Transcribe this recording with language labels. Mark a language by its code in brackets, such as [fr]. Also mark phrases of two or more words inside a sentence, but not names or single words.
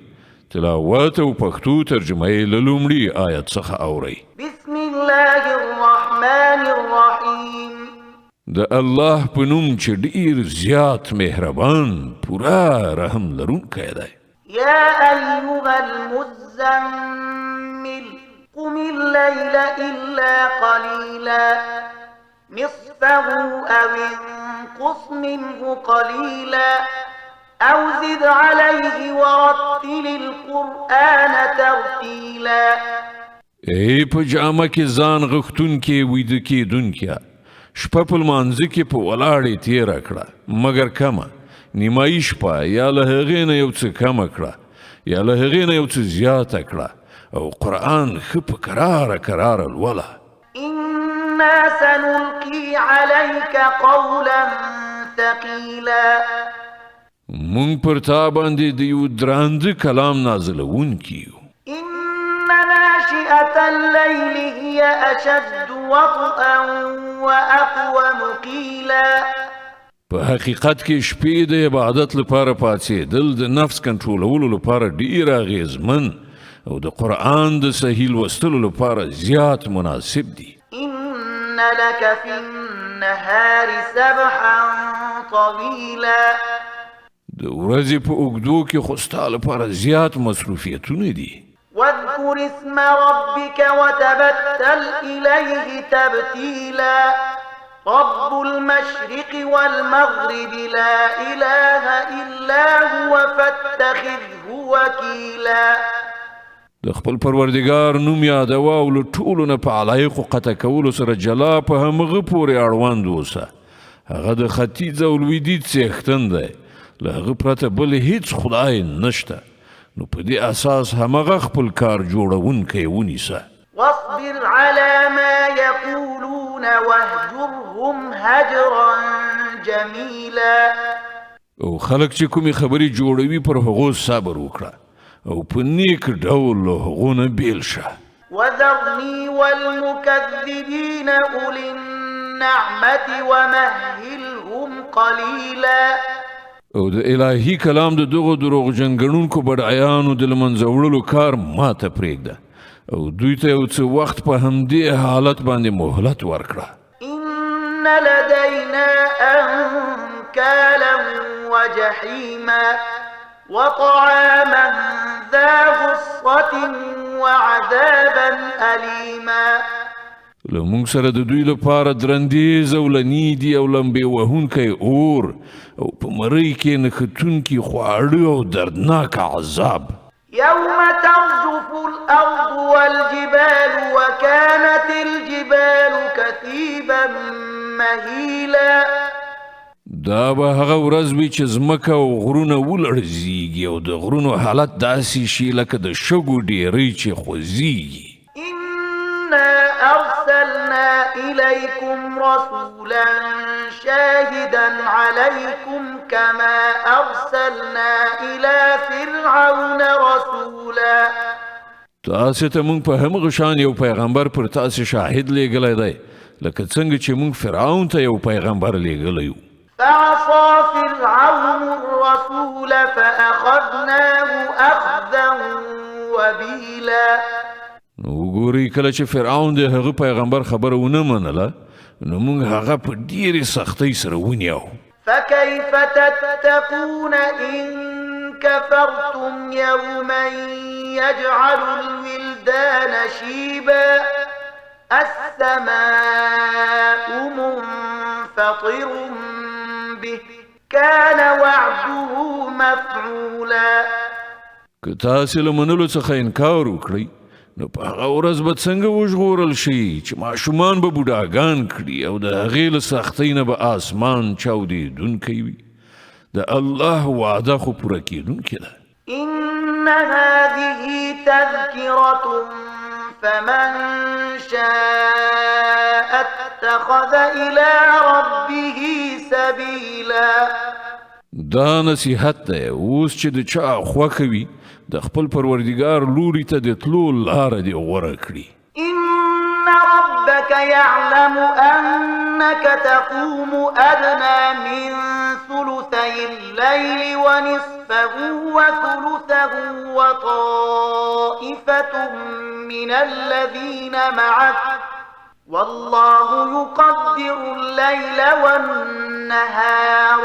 [ps] تلاوت او پښتو ترجمه یې له لومړي آیت څخه اورئ. [ar] بسم الله الرحمن الرحیم. [ps] د الله په نوم چې ډیر زیات مهربان پورا رحم لرونکی دی. [ar] یا ایها المزمل قم الليل إلا قليلا نصفه أو انقص منه قليلا أو زد عليه ورتل القرآن ترتيلا. [ps] ای په جامه کې ځان غختون کې ویده کېدونکیا شپه په لمانځه کې په ولاړې تېره کړه مګر کمه نیمایي شپه یا له هغې نه یو څه کمه کړه یا له هغې نه یو څه زیاته کړه او قرآن خپ کرار الولا. [ar] إنا سنلقي عليك قولا ثقيلا. [ps] مونږ پر تا باندې د یو درانده کلام نازلونکي یو. [ar] إن ناشئة الليل هي أشد وطئا وأقوم قيلا. [ps] په حقیقت کې شپې د عبادت لپاره پاڅېدل د نفس کنټرولولو لپاره ډیر اغېزمن او د قرآن د صحیح لوستلو لپاره زیات مناسب دي. [ar] إن لك في النهار سبحا طويلا. [ps] د ورځې په اوږدو کې خو ستا لپاره زیات مصروفیتونه دي. [ar] واذكر اسم ربك وتبتل إليه تبتيلا. رب المشرق والمغرب لا إله إلا هو فاتخذه وكيلا. [ps] د خپل پروردگار نوم یادوه او له ټولو نه په علایقو قطع کولو سره جلا په همغه پورې اړوند اوسه. هغه د ختیځ او لویدیځ څښتن دی. له هغه پرته بل هیڅ خدای نشته. نو په دې اساس همغه خپل کار جوړونکی ونیسه. [ar] واصبر على ما يقولون واهجرهم هجرا جميلا. [ps] او خلق چې کومې خبرې جوړوي پر هغو صبر وکړه او په نیک ډول له هغو نه بیل شه. [ar] وذرني والمكذبين أولي النعمة ومهلهم قليلا. [ps] او د الهي کلام د دغو دروغجن ګڼونکو بډایانو د له منځه وړلو کار ماته پرېږده او دوی ته یو څه وخت په همدې حالت باندې مهلت ورکړه. [ar] إن لدينا أنكالا وجحيما وطعاما ذا غصة وعذابا أليما. [ps] له موږ سره د دوی لپاره درندیز او لنیدي او لمبې وهونکی اور او په مرۍ کې نښتونکي خواړه او دردناک عذاب. [ar] يوم ترجف الأرض والجبال وكانت الجبال كثيبا مهيلا. [ps] دا به هغه ورځ وي چې ځمکه او غرونه ولړزیږي او د غرونو حالت داسې شي لکه د شګو ډیرۍ چې خوځیږي. [ar] إنا أرسلنا إليكم رسولا شاهدا عليكم كما أرسلنا إلى فرعون رسولا. [ps] تاسې ته موږ په همغه شان یو پیغمبر پر تاسې شاهد لیږلی دی لکه څنګه چې موږ فرعون ته یو پیغمبر لیږلی و. [ar] فعصى فرعون الرسول فأخذناه أخذا وبيلا. [ps] نو وګورئ کله چې فرعون د هغه پیغمبر خبره ونه منله نو موږ هغه په ډیرې سختۍ سره ونیو. [ar] فكيف تتقون إن كفرتم يوما يجعل الولدان شيبا السماء منفطر به كان وعده مفعولا. [ps] که تاسې له منلو څخه انکار وکړئ نو په هغه ورځ به څنګه وژغورل شي چې ماشومان به بوډاګان کړي او د هغې له سختۍ نه به آسمان چاودېدونکی وي. د الله وعده خو پوره کېدونکې ده. [ar] إن هذه تذكرة فمن شاء اتخذ إلى ربه سبيلا. [ps] دا نصیحت دی اوس چې د چا خوښه وي د خپل پروردګار لوري ته د تلو لاره دې غوره کړي. [ar] إن ربك يعلم أنك تقوم أدنى من ثلثي الليل ونصفه وثلثه وطائفة من الذين معك والله يقدر الليل والنهار